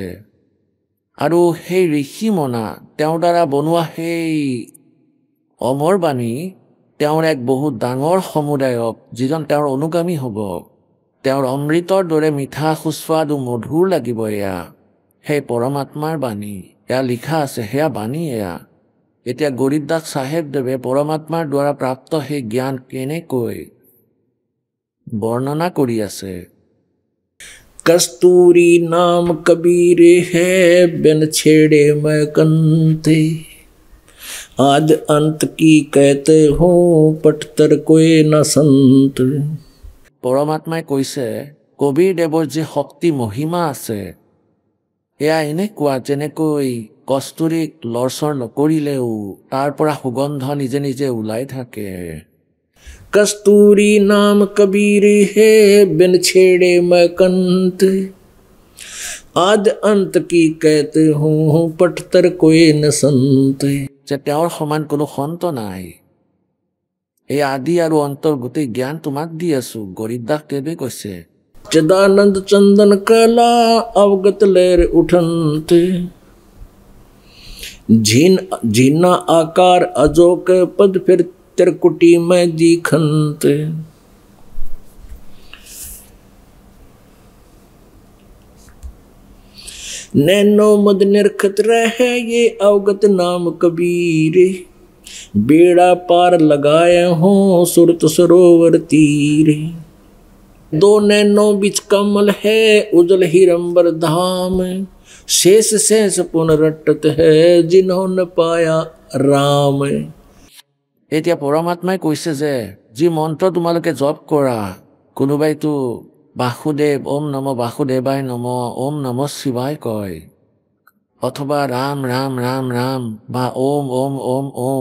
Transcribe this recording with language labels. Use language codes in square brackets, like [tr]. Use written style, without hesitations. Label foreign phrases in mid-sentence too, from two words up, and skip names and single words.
[as] আৰু সেই ঋষি মনা তেওঁৰ দ্বাৰা বনোৱা সেই অমৰ বাণী তেওঁৰ এক বহুত ডাঙৰ সমুদায়ক যিজন তেওঁৰ অনুগামী হ'ব তেওঁৰ অমৃতৰ দৰে মিঠা সুস্বাদু মধুৰ লাগিব। এয়া সেই পৰমাত্মাৰ বাণী এয়া লিখা আছে সেয়া বাণী এয়া। এতিয়া গৰীবদাস চাহেবদেৱে পৰমাত্মাৰ দ্বাৰা প্ৰাপ্ত সেই জ্ঞান কেনেকৈ বৰ্ণনা কৰি আছে। [hi] कस्तूरी नाम कबीर है बिन छेड़े मैं कंते आद अंत की कहते हो पटतर कोई न संत। [as] পৰমাত্মাই কৈছে কবিৰ দেৱৰ যি শক্তি মহিমা আছে এয়া এনেকুৱা যেনেকৈ কস্তুৰীক লৰচৰ নকৰিলেও তাৰ পৰা সুগন্ধ নিজে নিজে ওলাই থাকে। [hi] कस्तूरी नाम कबीर है बिन छेड़े मैं कंत आद अंत की कहते हूँ पटतर कोई न संत। [as] যে তেওঁৰ সমান কোনো সন্ত নাই। এই আদি আৰু অন্তৰ গোটেই জ্ঞান তোমাক দি আছো গৰীবদাস দেৱে কৈছে। [hi] चिदानंद चंदन कला अवगत लहर उठनते झीना आकार अजोक पद फिर त्रिकुटी में दिखंत। नैनो मद निरखत रहे ये अवगत नाम कबीर बेड़ा पार लगाए हो सुरत सरोवर तीर। दो नैनो बीच कमल है उजल हिरंबर धाम शेष शेष पुनरटत है जिन्होंने पाया राम। [as] এতিয়া পৰমাত্মাই কৈছে যে যি মন্ত্ৰ তোমালোকে জপ কৰা কোনোবাইতো [sa] বাসুদেৱ ওম নম বাসুদেৱায় নম ওম নম শিৱায় [as] কয় অথবা ৰাম ৰাম ৰাম ৰাম বা ওম ওম ওম ওম।